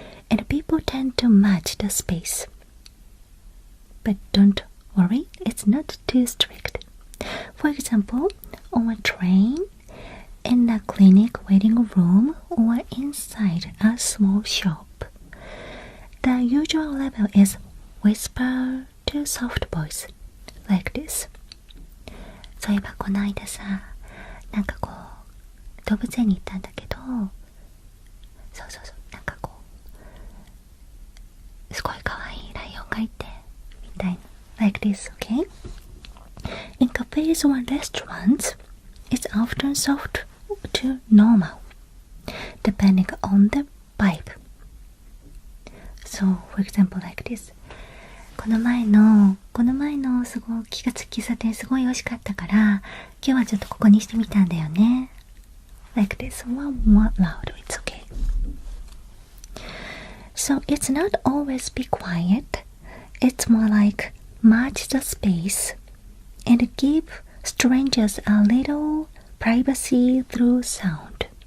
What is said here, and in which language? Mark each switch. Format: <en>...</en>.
<en>And people tend to match the space. But don't worry, it's not too strict. For example, on a train, in a clinic waiting room, or inside a small shop, the usual level is whisper to soft voice, like this.</en> <ja>そういえばこの間さ、なんかこう動物園に行ったんだけど、そうなんかこうすごい可愛いライオンがいてみたいな</ja> <en>like this, okay? In cafes or restaurants, it's often soft to normal, depending on the vibe. So, for example, like this.</en> <ja>この前のすごい喫茶店すごい美味しかったから、今日はちょっとここにしてみたんだよね。</ja> <en>Like this, one more loud, it's okay. So it's not always be quiet. It's more like match the space and give strangers a little privacy through sound.</en>